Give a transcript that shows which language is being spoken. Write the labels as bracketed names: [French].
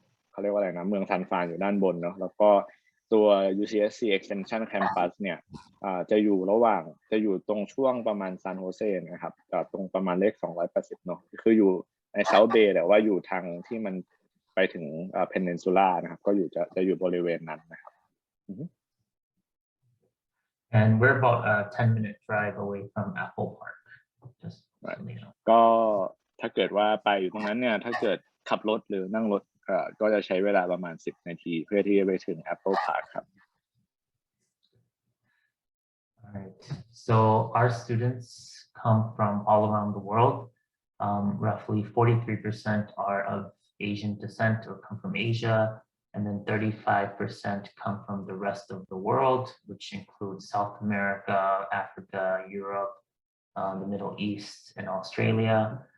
[Thai] เขาเรียกว่าอะไรนะเมืองซานฟรานอยู่ด้านบนเนาะแล้วก็ตัว UCSC Extension Campus เนี่ยจะอยู่ตรงช่วงประมาณซานโฮเซนะครับตรงประมาณเลข280เนาะคืออยู่ใน South Bay แต่ว่าอยู่ทางที่มันไปถึงPeninsula นะครับก็จะอยู่บริเวณนั้นนะครับ [English] And we're about a 10-minute drive away from Apple Park. Just so you know. [Thai] ก็ถ้าเกิดว่าไปอยู่ตรงนั้นเนี่ยถ้าเกิดขับรถหรือนั่งรถก็จะใช้เวลาประมาณ10นาทีเพื่อที่จะไปถึง Apple Park ครับ [English] Alright, so our students come from all around the world. Roughly 43% are of Asian descent or come from Asia, and then 35% come from the rest of the world, which includes South America, Africa, Europe, the Middle East, and Australia.